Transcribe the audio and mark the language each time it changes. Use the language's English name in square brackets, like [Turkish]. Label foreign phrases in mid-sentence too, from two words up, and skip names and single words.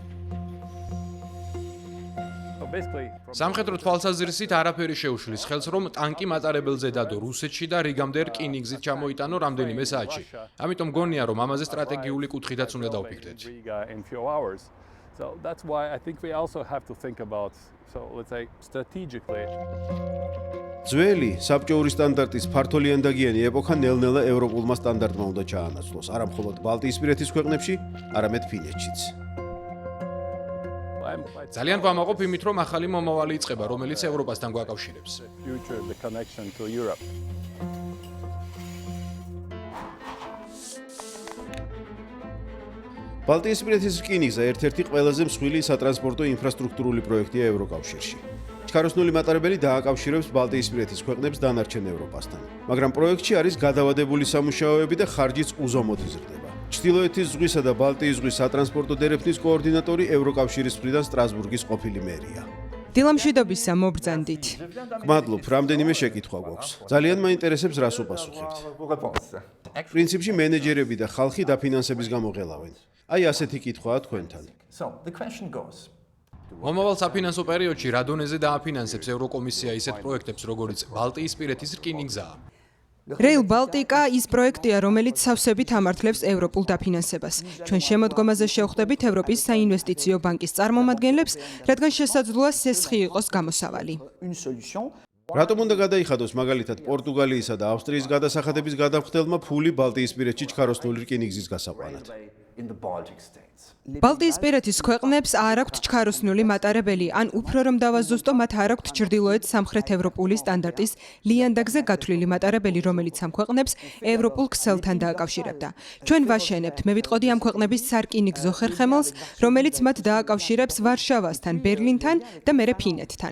[Georgian] სამხედრო თვალსაზრისით არაფერი შეუშლის ხელს, რომ ტანკი მატარებელზე დადო რუსეთში და რიგამდე რკინიგზით ჩამოიტანო რამდენიმე საათში. ამიტომ გონია, რომ ამაზე სტრატეგიული კუთხითაც უნდა დავფიქრდეთ. [English] So that's why I think we also have to think about, so let's say, strategically. [Georgian] ძველი საბჭოური სტანდარტის ფართოლიანდაგიანი ეპოქა ნელ-ნელა ევროპულმა სტანდარტმა უნდა ჩაანაცვლოს, არა მხოლოდ ბალტიისპირეთის ქვეყნებში, არამედ ფინეთშიც. [English] I'm quite [Georgian] ძალიან ვამაყობ იმით, რომ ახალი მომავალი იწყება, რომელიც ევროპასთან გვაკავშირებს. [English] future the connection to Europe. [Georgian] ბალტიისპირეთის რკინიგზა ერთ-ერთი ყველაზე მსხვილი სატრანსპორტო ინფრასტრუქტურული პროექტია ევროკავშირში. ჩქაროსნული მატარებელი დააკავშირებს ბალტიისპირეთის ქვეყნებს დანარჩენ ევროპასთან. მაგრამ პროექტში არის გადავადებული სამუშაოები და ხარჯიც უზომოდ იზრდება. ჩრდილოეთის ზღვისა და ბალტიის ზღვის სატრანსპორტო დერეფნის კოორდინატორი ევროკავშირის მხრიდან სტრასბურგის ყოფილი მერია. დილამშვიდობისა მობრძანდით. გმადლობ, რამდენიმე შეკითხვა გვაქვს. ძალიან მაინტერესებს რას უპასუხებთ. პრინციპში მენეჯერები და ხალხი დაფინანსების გამო ღელავენ. აი ასეთი კითხვაა თქვენთან. [English] So the question goes, [Georgian] მომავალ საფინანსო პერიოდში რა დონეზე დააფინანსებს ევროკომისია ისეთ პროექტებს, როგორც ბალტიისპირეთის რკინიგზაა? Rail Baltica ის პროექტია, რომელიც სავსებით ამართლებს ევროპულ დაფინანსებას. ჩვენ შემოდგომაზე შევხვდებით ევროპის საინვესტიციო ბანკის წარმომადგენლებს, რადგან შესაძლოა სესხი იყოს გამოსავალი. [French] une solution. [Georgian] რატომ უნდა გადაიხადოს მაგალითად პორტუგალიისა და ავსტრიის გადასახადების გადამხდელმა ფული ბალტიისპირეთში ჩქაროსნული რკინიგზის გასაყვანად? [English] In the Baltic states. [Georgian] ბალტიისპირეთის ქვეყნებს არ აქვთ ჩქაროსნული მატარებელი, ან უფრო რომ დავაზუსტო, მათ არ აქვთ ჩრდილოეთ სამხრეთ ევროპული სტანდარტის ლიანდაგზე გათვლილი მატარებელი, რომელიც ამ ქვეყნებს ევროპულ ქსელთან დააკავშირებდა. ჩვენ ვაშენებთ, მე ვიტყოდი ამ ქვეყნების სარკინიგზო ხერხემალს, რომელიც მათ დააკავშირებს ვარშავასთან, ბერლინთან და მერე ფინეთთან.